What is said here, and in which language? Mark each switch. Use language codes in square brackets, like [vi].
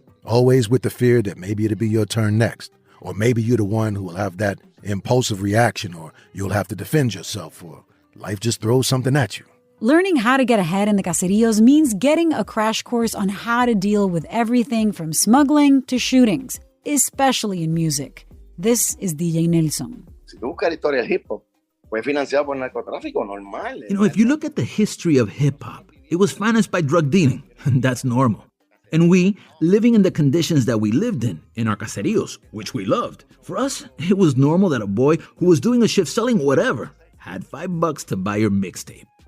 [en] Always with the fear that maybe it'll be your turn next. Or maybe you're the one who will have that impulsive reaction, or you'll have to defend yourself, or life just throws something at you. Learning how to get ahead in the caseríos means getting a crash course on how to deal with everything from smuggling to shootings, especially in music. This is DJ Nelson. [es] Si tú buscas la historia del hip hop, fue financiado por narcotráfico normal. [en] If you look at the history of hip hop, it was financed by drug dealing, and that's normal. And we, living in the conditions that we lived in our caseríos, which we loved, for us, it was normal that a boy who was doing a shift selling whatever had $5 to buy your mixtape.